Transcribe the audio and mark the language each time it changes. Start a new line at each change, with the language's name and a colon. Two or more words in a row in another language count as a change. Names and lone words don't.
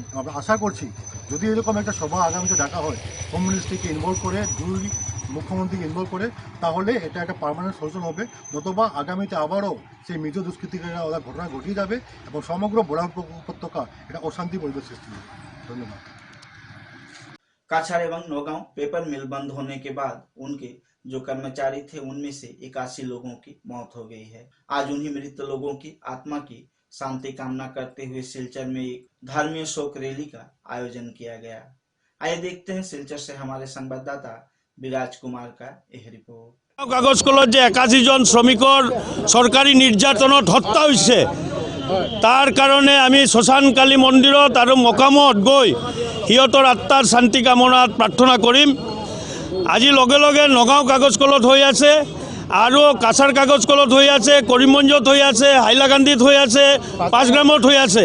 Bangla: আমরা আশা করছি যদি এরকম একটা সভা আগামীতে ডাকা হয়,
English: Home Ministryke
Bangla: ইনভলভ করে, দুই মুখ্যমন্ত্রীকে ইনভলভ করে, তাহলে এটা একটা
English: permanent solution
Bangla: হবে। নতুবা আগামীতে আবারও সেই মিজো দুষ্কৃতিকারীরা ওরা ঘটনা ঘটিয়ে যাবে এবং সমগ্র বরাক উপত্যকা এটা অশান্তি পরিবেশ সৃষ্টি হবে। ধন্যবাদ।
Hindi: काछाड़ एवं नौगांव पेपर मिल बंद होने के बाद उनके जो कर्मचारी थे उनमें से 81 लोगों की मौत हो गई है। आज उन्हीं मृत लोगों की आत्मा की शांति कामना करते हुए सिलचर में एक धर्मीय शोक रैली का आयोजन किया गया। आइए देखते हैं सिलचर से हमारे संवाददाता विराज कुमार का यह रिपोर्ट।
Assamese: কাগজ কলত যে 81 জন শ্রমিকৰ চৰকাৰী নিৰ্যাতনত হত্যা হৈছে, তাৰ কাৰণে আমি শ্মশানকালী মন্দিৰত আৰু মকামত গৈ সিহঁতৰ আত্মাৰ শান্তি কামনাত প্ৰাৰ্থনা কৰিম। আজি লগে লগে নগাঁও কাগজ কলত হৈ আছে আৰু কাছাৰ কাগজ কলত হৈ আছে, কৰিমগঞ্জত হৈ আছে, হাইলাকান্দিত হৈ আছে, পাঁচগ্ৰামত হৈ আছে।